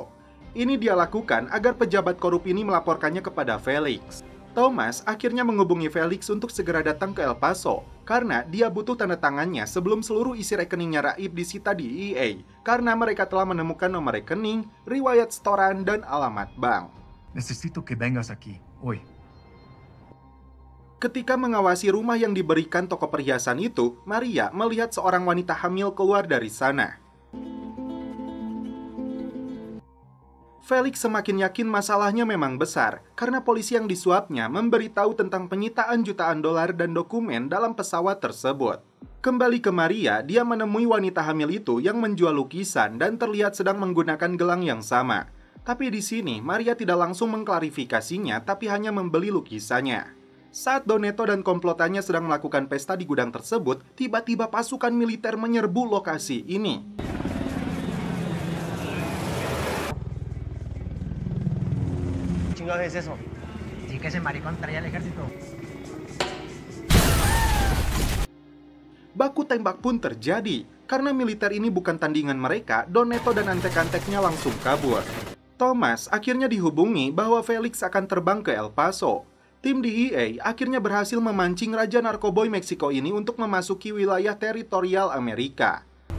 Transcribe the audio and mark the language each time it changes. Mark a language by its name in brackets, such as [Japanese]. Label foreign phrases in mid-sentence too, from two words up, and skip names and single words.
[Indonesian] Ini dia lakukan agar pejabat korup ini melaporkannya kepada Felix. Thomas akhirnya menghubungi Felix untuk segera datang ke El Paso karena dia butuh tanda tangannya sebelum seluruh isi rekeningnya Raib disita di DEA karena mereka telah menemukan nomor rekening, riwayat setoran, dan alamat bank. [Spanish] Necesito que vengas aquí, hoy. [Indonesian] Ketika mengawasi rumah yang diberikan toko perhiasan itu, Maria melihat seorang wanita hamil keluar dari sana. Felix semakin yakin masalahnya memang besar, karena polisi yang disuapnya memberitahu tentang penyitaan jutaan dolar dan dokumen dalam pesawat tersebut. Kembali ke Maria, dia menemui wanita hamil itu yang menjual lukisan dan terlihat sedang menggunakan gelang yang sama. Tapi di sini, Maria tidak langsung mengklarifikasinya, tapi hanya membeli lukisannya. Saat Doneto dan komplotannya sedang melakukan pesta di gudang tersebut, tiba-tiba pasukan militer menyerbu lokasi ini. [Spanish] ¿Qué es eso? Sí que ese maricón traía el ejército. [Indonesian] Baku tembak pun terjadi. Karena militer ini bukan tandingan mereka, Doneto dan antek-anteknya langsung kabur. Thomas akhirnya dihubungi bahwa Felix akan terbang ke El Paso. Tim DEA akhirnya berhasil memancing Raja Narkoboy Meksiko ini untuk memasuki wilayah teritorial Amerika.